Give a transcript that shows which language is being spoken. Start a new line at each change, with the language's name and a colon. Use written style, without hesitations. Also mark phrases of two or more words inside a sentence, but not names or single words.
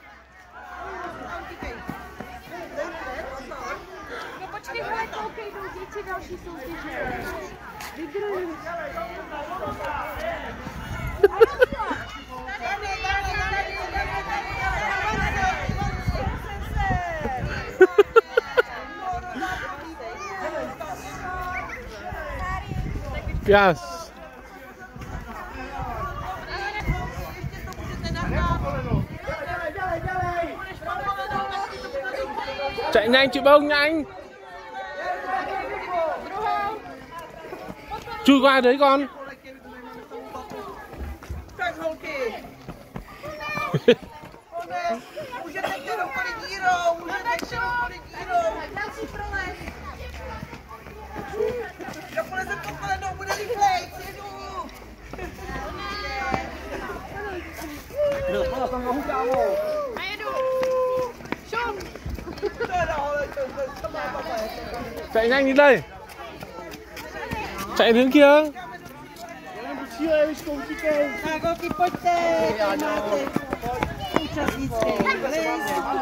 Czech: No počkej, hle, koukej, jdou děti další soutěže. Vydruj. Yes.
Vietnamese: Chạy nhanh chị Bông, nhanh. Chui qua đấy con.
Czech: Tak holky. Můžete jít do dírou, můžete jít do dírou. Další prolez. Kdo poleze pod kolenou, bude rychlej, jedu. No, tam nohu, kámo. A jedu. Šum.
Vietnamese: Chạy nhanh đi đây. Chạy đến kia.
Czech: Tak, holky, pojďte, máte účastnické.